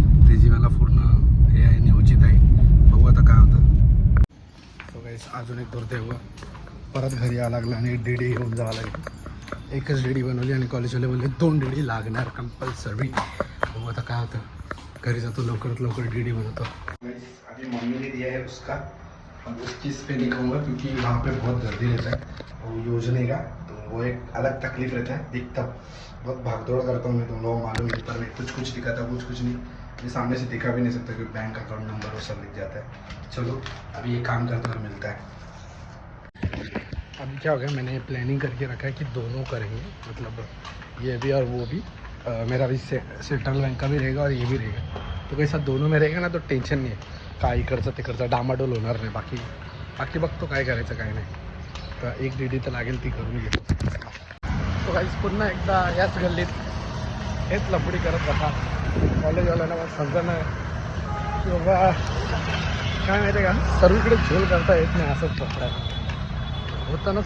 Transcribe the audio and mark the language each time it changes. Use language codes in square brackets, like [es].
[mr] त्याची मला पूर्ण हे आहे नियोजित आहे. बघू आता काय होतं. तो काही अजून एक करते परत घरी यावं लागलं आणि डीडी घेऊन जावं लागेल. एकच डीडी बनवली आणि कॉलेजवाले बोलले 2 डीडी लागणार कंपल्सरी. बघू आता काय होतं. घरी जातो लवकरात लवकर डीडी बनवतो. [hi] अभी मम्मी ने दिया है उसका, अब उस चीज़ पे नहीं कहूँगा क्योंकि वहाँ पे बहुत गर्दी रहता है वो योजने का, तो वो एक अलग तकलीफ रहता है. दिखता बहुत भागदौड़ करता हूँ मैं, तुम लोग मालूम है, पर मैं कुछ दिखाता कुछ नहीं. मैं सामने से दिखा भी नहीं सकता क्योंकि बैंक अकाउंट नंबर वो सब लिख जाता है. चलो अभी ये काम करते हुए मिलता है. अभी क्या हो गया, मैंने प्लानिंग करके रखा है कि दोनों करेंगे, मतलब ये भी और वो भी. मेरा भी सेंट्रल बैंक का भी रहेगा और ये भी रहेगा. तो कैसा दोनों में रहेगा ना तो टेन्शन [mr] नाही आहे. काय इकडचं तिकडचं डामाडोल होणार नाही. बाकी बघतो काय करायचं काय नाही. तर एक डीडी तर लागेल ती करून घेतो. तो काहीच पुन्हा एकदा याच गल्लीत हेच लफडी करत बसा. कॉलेजवाल्याला मला समजा नाही की बाबा काय माहिती आहे का, सर्वीकडे झोल करता येत नाही असंच पकडायचं होतं ना.